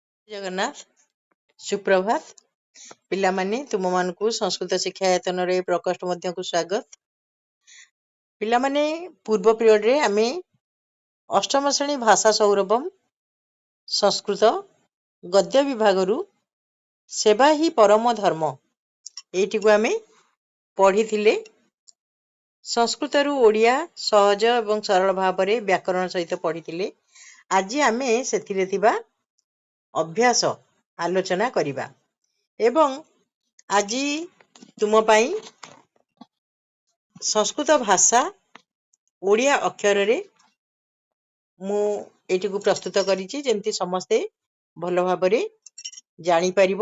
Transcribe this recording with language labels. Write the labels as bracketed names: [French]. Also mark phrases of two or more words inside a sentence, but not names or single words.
[Odia] ଜଗନ୍ନାଥ ସୁପ୍ରଭାତ ପିଲାମାନେ ତୁମ ମାନଙ୍କୁ ସଂସ୍କୃତ ଶିକ୍ଷାୟତନ ରେ ପ୍ରକୋଷ୍ଠ ମଧ୍ୟ କୁ ସ୍ୱାଗତ। ପିଲାମାନେ ପୂର୍ବ ପିରିଅଡ ରେ ଆମେ ଅଷ୍ଟମ ଶ୍ରେଣୀ ଭାଷା ସୌରଭମ ସଂସ୍କୃତ ଗଦ୍ୟ ବିଭାଗ ରୁ ସେବା ହି ପରମ ଧର୍ମ ଏଟି କୁ ଆମେ ପଢ଼ି ଥିଲେ। ସଂସ୍କୃତ ରୁ ଓଡ଼ିଆ ସହଜ ଏବଂ ସରଳ ଭାବ ରେ ବ୍ୟାକରଣ ସହିତ ପଢ଼ି ଥିଲେ। ଆଜି ଆମେ ସେଥିରେ ଥିବା ଅଭ୍ୟାସ ଆଲୋଚନା କରିବା ଏବଂ ଆଜି ତୁମ ପାଇଁ ସଂସ୍କୃତ ଭାଷା ଓଡ଼ିଆ ଅକ୍ଷର ରେ ମୁଁ ଏଟି କୁ ପ୍ରସ୍ତୁତ କରିଛି ଯେମିତି ସମସ୍ତେ ଭଲ ଭାବରେ ଜାଣି ପାରିବେ।